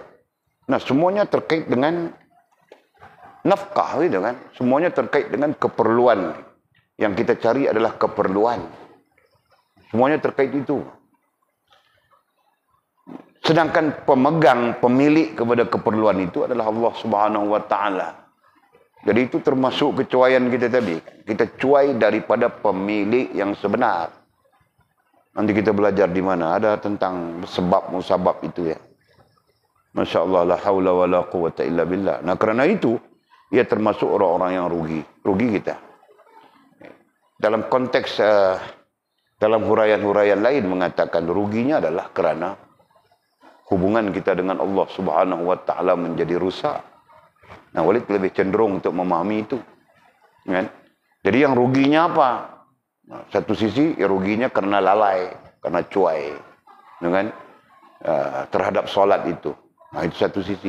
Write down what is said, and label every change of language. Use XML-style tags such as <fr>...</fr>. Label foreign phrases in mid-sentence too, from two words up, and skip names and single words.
<ms>Nah, semuanya terkait dengan nafkah, gitu kan? Semuanya terkait dengan keperluan. Yang kita cari adalah keperluan. Semuanya terkait itu. Sedangkan pemegang, pemilik kepada keperluan itu adalah</ms> <ar>Allah Subhanahu Wa Taala.</ar> <ms>Jadi itu termasuk kecuaian kita tadi. Kita cuai daripada pemilik yang sebenar. Nanti kita belajar di mana ada tentang sebab musabab itu ya.</ms> <ar>Masya Allah, la haula wa la quwata illa billah.</ar> <ms>Nah, kerana itu ia termasuk orang-orang yang rugi kita. Dalam konteks dalam huraian-huraian lain mengatakan ruginya adalah kerana hubungan kita dengan</ms> <ar>Allah Subhanahu Wa Taala</ar> <ms>menjadi rusak. Nah, Walid lebih cenderung untuk memahami itu. Kan? Jadi yang ruginya apa? Nah, satu sisi ya ruginya karena lalai, karena cuai, kan? Terhadap solat itu. Nah, itu satu sisi.</ms>